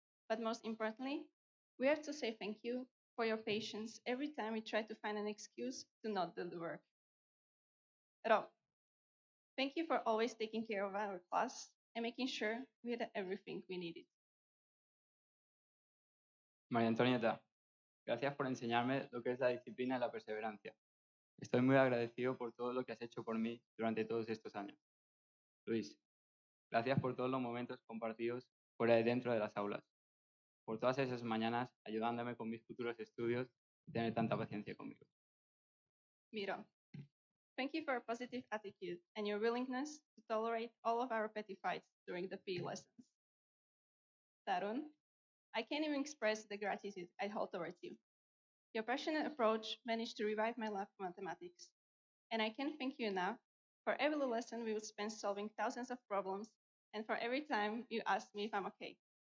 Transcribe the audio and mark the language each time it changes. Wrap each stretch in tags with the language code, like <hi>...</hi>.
<en>But most importantly, we have to say thank you for your patience every time we try to find an excuse to not do the work. Rob, thank you for always taking care of our class and making sure we had everything we needed.</en> <es>María Antonieta, gracias por enseñarme lo que es la disciplina y la perseverancia. Estoy muy agradecido por todo lo que has hecho por mí durante todos estos años. Luis, gracias por todos los momentos compartidos fuera y dentro de las aulas, por todas esas mañanas ayudándome con mis futuros estudios y tener tanta paciencia conmigo.</es> <en>Miro, thank you for your positive attitude and your willingness to tolerate all of our petty fights during the PE lessons. Tarun, I can't even express the gratitude I hold towards you. Your passionate approach managed to revive my love for mathematics, and I can't thank you enough for every lesson we would spend solving thousands of problems and for every time you asked me if I'm okay.</en>